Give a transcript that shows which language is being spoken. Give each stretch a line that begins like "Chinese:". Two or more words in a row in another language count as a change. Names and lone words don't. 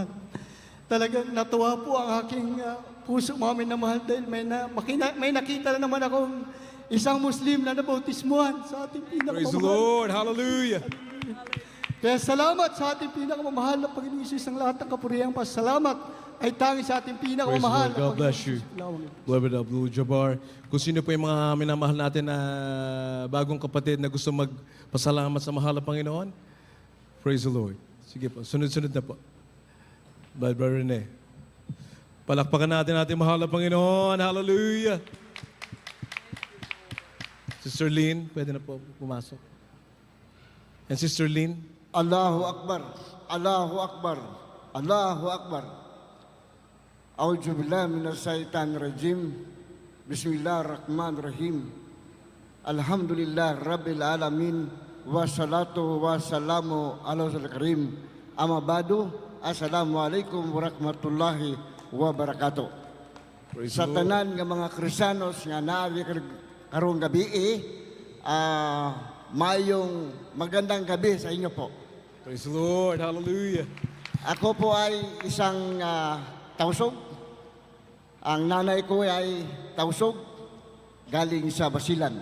Filipino: Talagang natuwa po ang aking puso, mga minamahal, dahil may nakita na naman akong isang Muslim na nabautismuhan sa ating
English: Praise the
Filipino: pinakamamahal.
English: Lord! Hallelujah!
Filipino: Kaya salamat sa ating pinakamamahal na Panginoon Isus, ang lahat ng kapuriyang pasalamat ay tangi sa ating pinakamamahal.
English: Praise the Lord. God bless you. Beloved Abdul Jabbar.
Filipino: Kung sino po yung mga minamahal natin na bagong kapatid na gusto magpasalamat sa mahal na Panginoon,
English: praise the Lord.
Filipino: Sige po, sunod-sunod na po. Brother Rene. Palakpakan natin ating mahal na Panginoon. Hallelujah. Sister Lynn, pwede na po pumasok.
English: And Sister Lynn.
Arabic: الله أكبر، الله أكبر، الله أكبر. أعوذ بالله من الشيطان الرجيم. بسم الله الرحمن الرحيم. الحمد لله رب العالمين والصلاة والسلام على رسول الكريم. أما بعد. السلام عليكم ورحمة الله وبركاته.
English: Praise
Cebuano: Sa
English: the Lord.
Cebuano: tanan nga mga Kristiyanos nga naari karong gabi mayong
Filipino: magandang gabi sa inyo po.
English: Praise the Lord. Hallelujah.
Filipino: Ako po ay isang tausog. Ang nanay ko ay tausog galing sa Basilan.